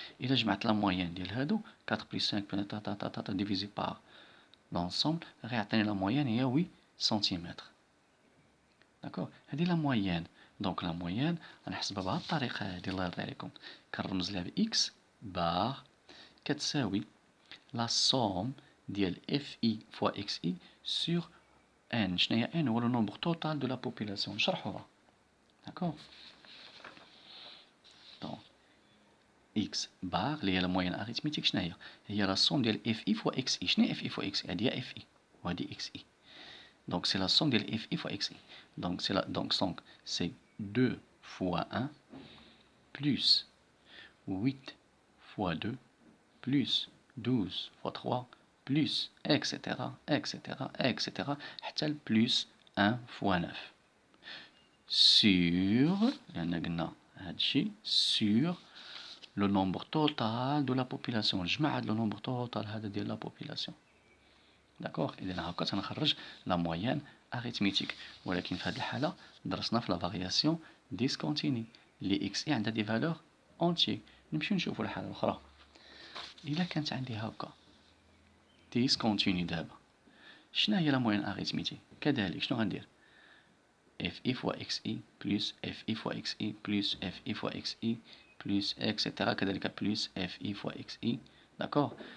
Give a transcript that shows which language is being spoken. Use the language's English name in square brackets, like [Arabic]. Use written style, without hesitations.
[Arabic] الا جمعت لا موين ديال هادو 4 بلس 5 ديفيزي بار لونسومبل غيعطيني لا موين هي 8 سنتيمتر. داكور. هادي لا موين. دونك لا موين غنحسبها بهاد الطريقه هادي الله يرضي عليكم. كنرمز لها باكس بار كتساوي لا سوم ديال اف اي فوا اكس اي سور [French] N [Arabic] شناهي [French] N هو le nombre total de la population [Arabic] نشرحوها. [French] D'accord. Donc x bar [Arabic] اللي هي [French] la moyenne arithmétique [Arabic] شناهي هي [French] la somme ديال fi fois xi. [Arabic] شنو هي [French] fi fois xi؟ [Arabic] هذه هي fi وهذه xi. [French] Donc c'est la somme de fi fois xi. Donc c'est 2 fois 1 plus 8 fois 2 plus 12 fois 3 plus etc etc etc [Arabic] حتى [French] plus 1 fois 9 sur [Arabic] لأن قلنا هادشي [French] sur le nombre total de la population. [Arabic] نجمع هاد [French] le nombre total [Arabic] هذا ديال [French] la population. [Arabic] داكوغ. إذا هاكا تنخرج لا مويان اريتميتيك. ولكن في هذه الحالة درسنا في لا فارياسيون ديسكونتيني اللي اكس اي عندها دي فالور اونتي. نمشيو نشوفو الحالة الأخرى. إلا كانت عندي هاكا ديسكونتيني دابا شنو هي لا مويان اريتميتيك؟ كذلك شنو غندير؟ اف اي فوا اكس اي بلس اف اي فوا اكس اي بلس اف اي فوا اكس اي بلس اكسيتيرا كذلك بلس اف اي فوا اكس اي. داكوغ.